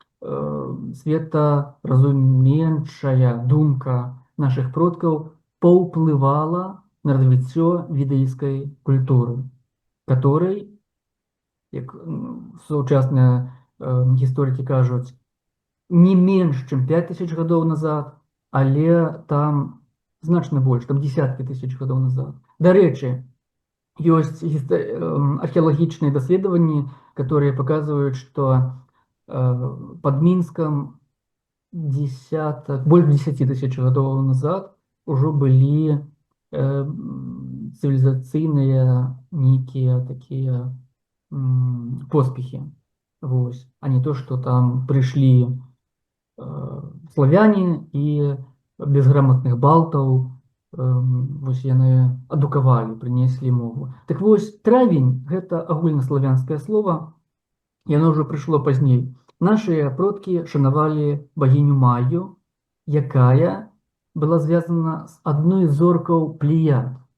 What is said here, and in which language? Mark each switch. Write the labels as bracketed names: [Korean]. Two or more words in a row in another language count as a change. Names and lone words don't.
[Belarusian] светаразуменчая думка нашых продкаў паўплывала на развіццё ведаійскай культуры, которой, як сучасныя гісторыкі кажуць, не менш, чым 5000 гадоў назад, але там значна больш, там десяткі тысяч гадоў назад. Дарэчы, ёсць археалагічныя даследаванні, [Russian] которые показывают, что под Минском больше 10 тысяч годов назад уже были цивилизационные некие такие поспехи. Вось. А не то, что там пришли славяне и безграмотных [Belarusian] балтаў вось яны адукавалі, прынеслі мову. Так вось, травень – гэта агульнаславянскае слово, яно ўжо прыйшло пазней. Нашыя продкі шанавалі багіню Майю, якая была звязана з адной з зоркаў Плеяд.